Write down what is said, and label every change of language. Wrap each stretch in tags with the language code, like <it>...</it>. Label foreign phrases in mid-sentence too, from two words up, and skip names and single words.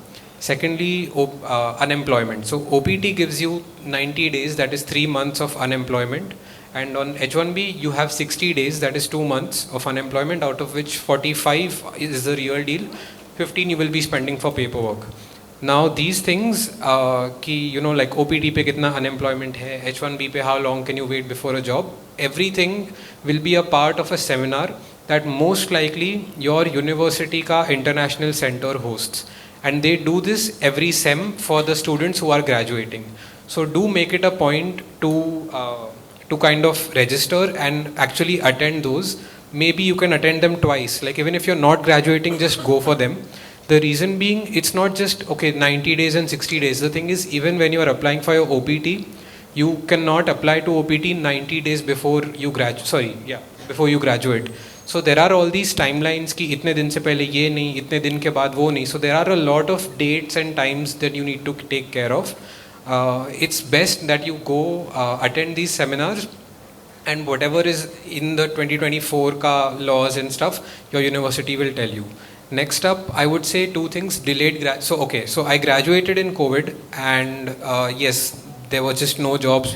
<en>Secondly, unemployment. So OPT gives you 90 days, that is 3 months of unemployment. And on H1B, you have 60 days, that is 2 months of unemployment, out of which 45 is the real deal. 15 you will be spending for paperwork. Now these things, like</en> <hi>OPT pe kitna unemployment hai,</hi> <en>H1B pe how long can you wait before a job, everything will be a part of a seminar that most likely your university ka international center hosts. And they do this every sem for the students who are graduating. So do make it a point to kind of register and actually attend those. Maybe you can attend them twice. Like even if you're not graduating, just go for them. The reason being, it's not just, 90 days and 60 days. The thing is, even when you are applying for your OPT, you cannot apply to OPT 90 days before you before you graduate. So there are all these timelines</en> <hi>कि इतने दिन से पहले ये नहीं, इतने दिन के बाद वो नहीं.</hi> <en>So there are a lot of dates and times that you need to take care of. It's best that you go attend these seminars, and whatever is in the 2024 ka laws and stuff, your university will tell you. Next up, I would say 2 things. So I graduated in COVID, and yes, there were just no jobs.</en>